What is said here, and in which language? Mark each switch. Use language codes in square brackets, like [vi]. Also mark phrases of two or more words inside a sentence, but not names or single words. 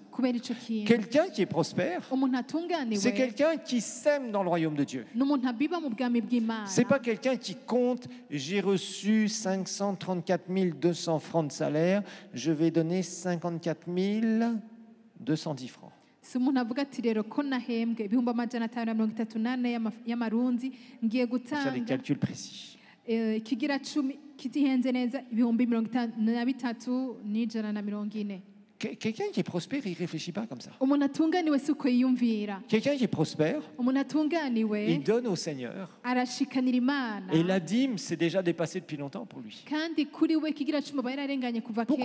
[fr] Quelqu'un qui est prospère, c'est quelqu'un qui sème dans le royaume de Dieu. C'est pas quelqu'un qui compte, j'ai reçu 534 200 francs de salaire, je vais donner 54 210 francs. [rn] Si umuntu avuga ati rero ko nahembwe ibihumbi 538 y'amarundi ngiye gutanga kigira 10 kitihenze neza ibihumbi 53,140. [fr] Quelqu'un qui est prospère, il ne réfléchit pas comme ça. Quelqu'un qui est prospère, il donne au Seigneur. Et la dîme s'est déjà dépassée depuis longtemps pour lui. Pourquoi?